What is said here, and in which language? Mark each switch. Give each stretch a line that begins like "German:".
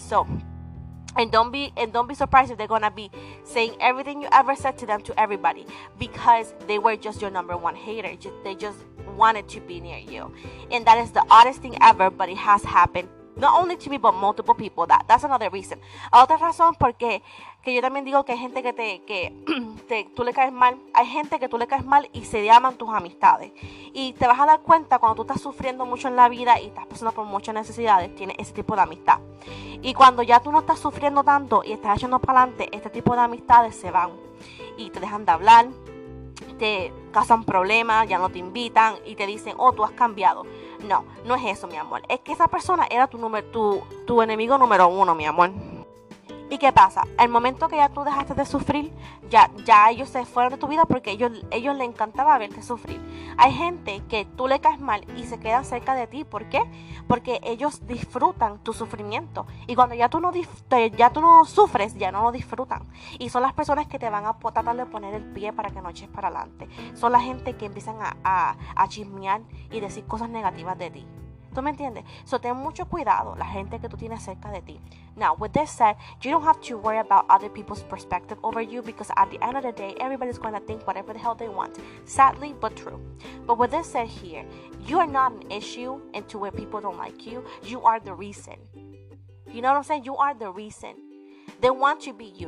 English: So, and don't be surprised if they're going to be saying everything you ever said to them to everybody, because they were just your number one hater. They just wanted to be near you. And that is the oddest thing ever, but it has happened Not only to me, but multiple people. That's another reason.
Spanish: Otra razón porque que yo también digo que hay gente que tú le caes mal. Hay gente que tú le caes mal y se llaman tus amistades. Y te vas a dar cuenta cuando tú estás sufriendo mucho en la vida y estás pasando por muchas necesidades, tienes ese tipo de amistad. Y cuando ya tú no estás sufriendo tanto y estás echando para adelante, este tipo de amistades se van y te dejan de hablar, te causan problemas, ya no te invitan y te dicen, oh, tú has cambiado. No, no es eso, mi amor. Es que esa persona era tu enemigo número 1, mi amor. ¿Y qué pasa? Al momento que ya tú dejaste de sufrir, ya ellos se fueron de tu vida porque ellos les encantaba verte sufrir. Hay gente que tú le caes mal y se quedan cerca de ti. ¿Por qué? Porque ellos disfrutan tu sufrimiento. Y cuando ya tú no sufres, ya no lo disfrutan. Y son las personas que te van a tratar de poner el pie para que no eches para adelante. Son la gente que empiezan a chismear y decir cosas negativas de ti. ¿Tú me entiendes? So, ten mucho cuidado la gente que tú tienes cerca de ti.
English: Now, with this said, you don't have to worry about other people's perspective over you because at the end of the day, everybody's going to think whatever the hell they want. Sadly, but true. But with this said here, you are not an issue into where people don't like you. You are the reason. You know what I'm saying? You are the reason. They want to be you.